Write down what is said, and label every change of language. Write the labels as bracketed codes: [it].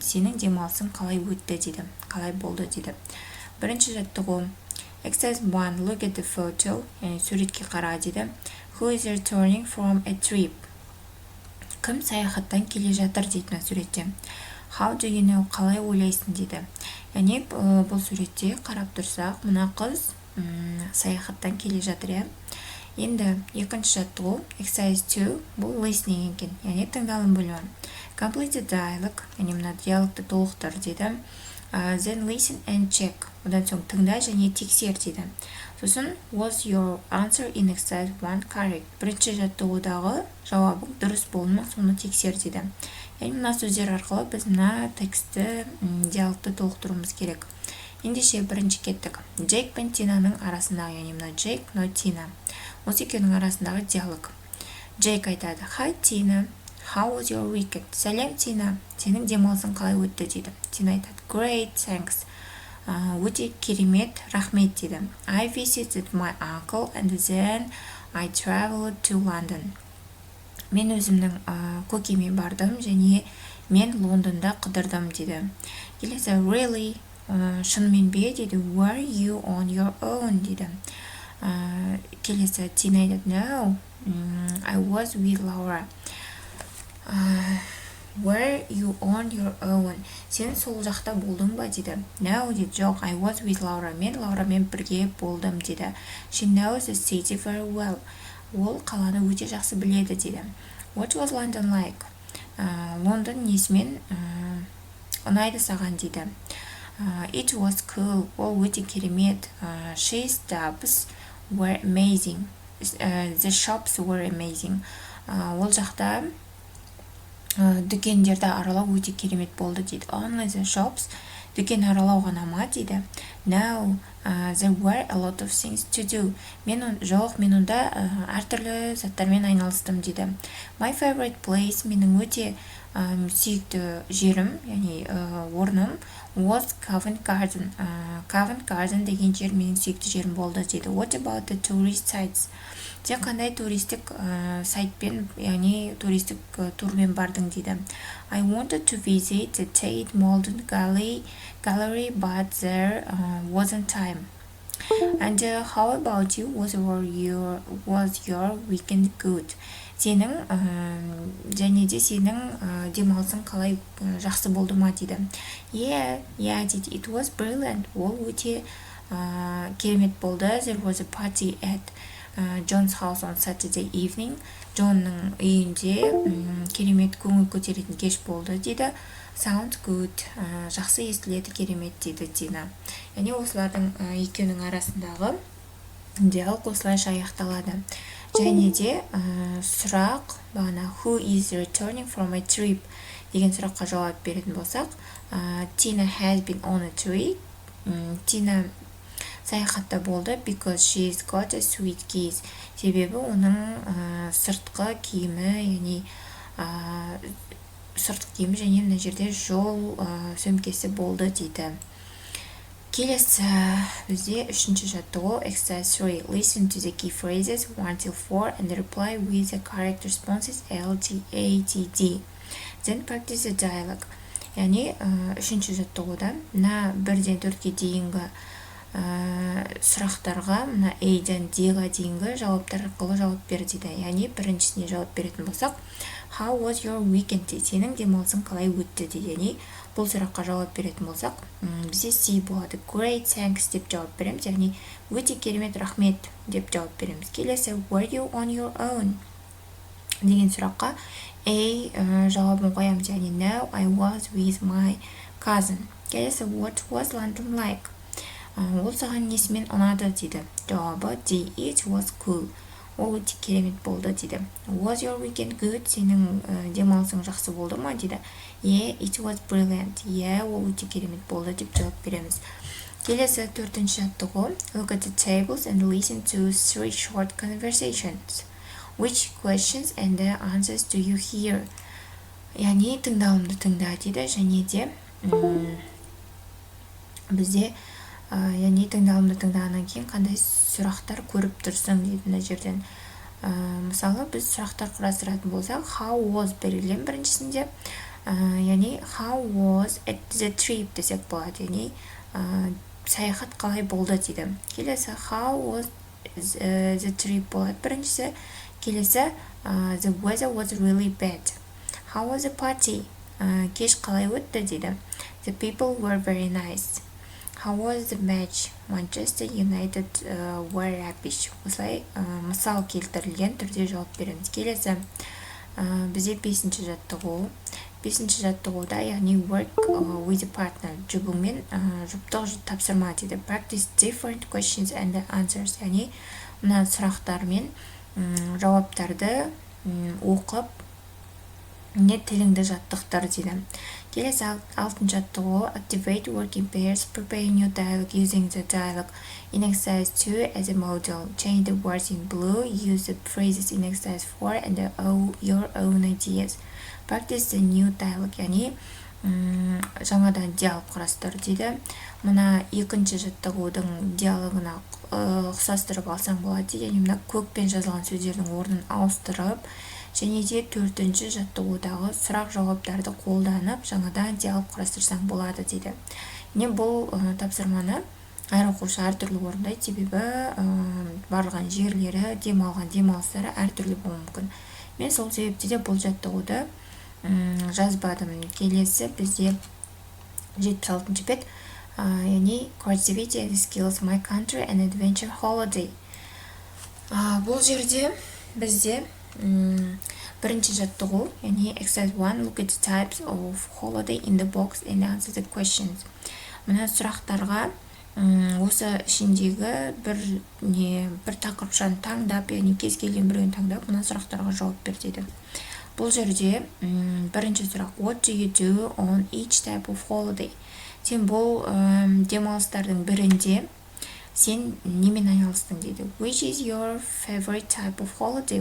[kk] Сенің демалысың қалай өтті дейді, қалай болды дейді. Бірінші жаттығу [en] exercise 1, look at the photo, [kk] яғни суретке қара дейді. [en] Who is returning from a trip? [kk] Кім саяхаттан келе жатыр дейді суретте. [en] How do you know? [kk] Қалай ойлайсың дейді. Яғни бұл суретте қарап тұрсақ, мына қыз саяхаттан келе жатыр. Енді екінші жаттығу exercise 2, бұл listening екен, яғни тыңдалым бөлімі. [en] Complete the dialogue, [kk] яғни мына диалогты толықтыр дейді. [en] Then listen and check. [kk] Одан соң тыңда және тексер дейді. Сосын [en] was your answer in exercise 1 correct? [kk] Бірінші жаттығудағы жауабың дұрыс болды ма, соны тексер дейді. Яғни мына сөздер арқылы біз мына тексті диалогты толықтыруымыз керек. Ендеше бірінші кеттік. Джейк пен Тинаның арасындағы, яғни мына Джейк, мына Тина. Осы екеуінің арасындағы диалог. Джейк айтады: [en] Hi Tina, how was your weekend? [kk] Сәлем Тина, сенің демалысың қалай өтті дейді. Тина айтады: [en] Great, thanks. [kk] Өте керемет, рахмет дейді. [en] I visited my uncle and then I traveled to London. [kk] Мен өзімнің көкеме бардым және мен Лондонда қыдырдым дейді. Келесі [en] really, [kk] шынымен бе дейді. [en] Were you on your own [kk] дейді. Келесі Тина айтады: [en] No, I was with Laura. Were you on your own? [kk] Сен сол жақта болдың ба дейді. [en] No [kk] дейді. Жоқ, [en] I was with Laura. [kk] Мен Лаурамен бірге болдым дейді. [en] She knows the city very well. [kk] Ол қаланы өте жақсы біледі дейді. [en] What was London like? [kk] Лондон несімен ұнайды саған дейді. [en] It was cool. [kk] Ол өте керемет. [en] She stops were amazing. The shops were amazing. [kk] Ол жақта дүкендерді аралау өте керемет болды дейді. [en] Only the shops, [kk] дүкен аралау ғана ма дейді. [en] No, there were a lot of things to do. [kk] Мен онда әртүрлі заттармен айналыстым дейді. [en] My favorite place, [kk] менің өте сүйікті жерім, яғни орным, [en] was Covent Garden. [kk] Covent Garden деген жер менің сүйікті жерім болды дейді. [en] What about the tourist sites? Сен қандай туристік сайтпен, яғни туристік турмен бардың дейді. I wanted to visit the Tate Modern Gallery, but there wasn't time. And how about you? Was your weekend good? [kk] Сенің және де сенің демалысың қалай жақсы болды ма дейді. [en] Yeah [kk] дейді. [en] It was brilliant. [kk] Ол өте керемет болды. [en] There was a party at John's house on Saturday evening. [kk] Джонның үйінде керемет көңіл көтеретін кеш болды дейді. [en] Sounds good. [kk] Жақсы естіледі, керемет дейді Тина. Яғни осылардың екеуінің арасындағы диалог осылайша аяқталады. Және де сұрақ, бағана [en] who is returning from a trip [kk] деген сұраққа жауап беретін болсақ, [en] Tina has been on a trip. [kk] Тина саяхатта болды [en] because she's got a sweet case. [kk] Себебі оның сыртқы киімі, яғни сыртқы киімі және мына жерде жол сөмкесі болды дейді. Келесі бізде үшінші жаттығу exercise 3. [en] Listen to the key phrases 1-4 and reply with the correct responses L, T, A, T, D. Then practice the dialogue. [kk] Яғни үшінші жаттығуда мына 1-4-ге дейінгі сұрақтарға мына A-ден D-ға дейінгі жауаптар арқылы жауап бер дейді. Яғни біріншісіне жауап беретін болсақ, [en] How was your weekend? [kk] Сенің демалысың қалай өтті дейді. Яғни бұл сұраққа жауап беретін болсақ, бізде C болады. [en] Great, thanks [kk] деп жауап береміз. Яғни өте керемет, рахмет деп жауап береміз. [en] Келесі Were you on your own? [kk] Деген сұраққа A жауабын қоямыз. Яғни [en] No, I was with my cousin. [kk] Келесі [en] What was London like? [kk] Ол саған несімен ұнады дейді. Жауабы D. [en] It was cool. [kk] Ол өте керемет болды дейді. [en] Was your weekend good? [kk] Сенің демалысың жақсы болды ма дейді. [en] Yeah, it was brilliant. Yeah, [kk] ол өте керемет болды деп жауап береміз. Келесі төртінші жаттығу. [en] Look at the tables and listen to 3 short conversations. Which questions and the answers do you hear? [kk] яғни тыңдалымды тыңда дейді, және де бізде яғни тыңдалымды тыңдағаннан кейін қандай сұрақтар көріп тұрсың дейді мына жерден. Мысалы біз сұрақтар құрастыратын болсақ, how was берілген біріншісінде, яғни [en] how was the trip [kk] десек болады, яғни саяхат қалай болды дейді. Келесі [en] how was the trip [kk] болады біріншісі. [en] Келесі the weather was really bad. How was the party? [kk] Кеш қалай өтті дейді. [en] The people were very nice. How was the match? Manchester United were rubbish. [kk] Осылай мысал келтірілген түрде жауап береміз. Келесі бізде 5-ші жаттығу. 5-ші жаттығуда, яғни [en] work with a partner, [kk] жұбыңмен жұптық тапсырма дейді. [en] Practice different questions and answers. [kk] Яғни мына сұрақтар мен жауаптарды оқып, не тіліңді жаттықтыр дейді. Келесі 6-ші жаттығу. [en] Activate working pairs. Prepare new dialogue using the dialogue in exercise 2 as a model. Change the words in blue. Use the phrases in exercise 4 and your own ideas. Practice the new dialogue. [kk] Яғни жаңадан диалог құрастыр дейді. Мына 2-ші жаттығудың диалогына ұқсастырып алсаң болады. Яғни мына көкпен жазылған сөздердің орнын ауыстырып, және де 4-ші жаттығудағы сұрақ жауаптарды қолданып жаңадан диалог құрастырсаң болады дейді. Не бұл тапсырманы әр оқушы әртүрлі орындайды, себебі барлған жерлері, демалған демалыстары әртүрлі болуы мүмкін. Мен сол себепте де бұл жаттығуды жазбадым. Келесі бізде 76-ші бет, яғни [en] creativity and skills, my country and adventure holiday. [kk] Бұл жерде бізде бірінші жаттығу, яғни [en] exercise 1, look at the types of holiday in the box and answer the questions. [kk] Мына сұрақтарға осы ішіндегі бір тақырыпшаны таңдап, яғни кез келген біреуін таңдап, мына сұрақтарға жауап бер дейді. Бұл жерде бірінші сұрақ, [en] what do you do on each type of holiday? [kk] Сен бұл демалыстардың бірінде сен немен айналыстың дейді. [en] Which is your favorite type of holiday?